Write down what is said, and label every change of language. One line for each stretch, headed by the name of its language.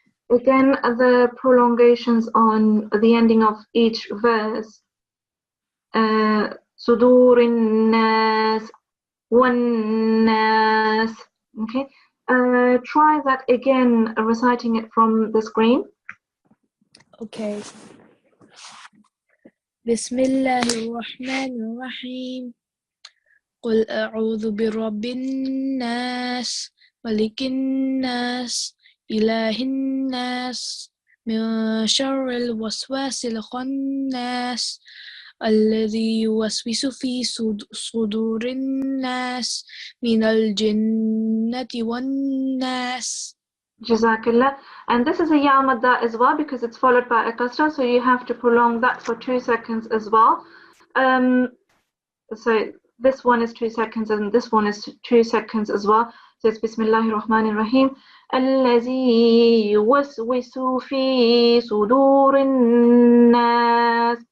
English: Again, the prolongations on the ending of each verse.
Arabic: Sudurin nas, wan nas.
English: Okay. Try that again, reciting it from the screen. Okay.
Arabic: بسم الله الرحمن الرحيم قل أعوذ برب الناس ملك الناس إله الناس من شر الوسواس الخناس الذي يوسوس في صدور الناس من الجنة والناس.
English: Jazakallah. And this is a ya madda as well because it's followed by a kasra, so you have to prolong that for 2 seconds as well. So this one is 2 seconds and this one is 2 seconds as well. So it's
Arabic: Bismillahir Rahmanir Rahim. الذي يوسوس في صدور الناس.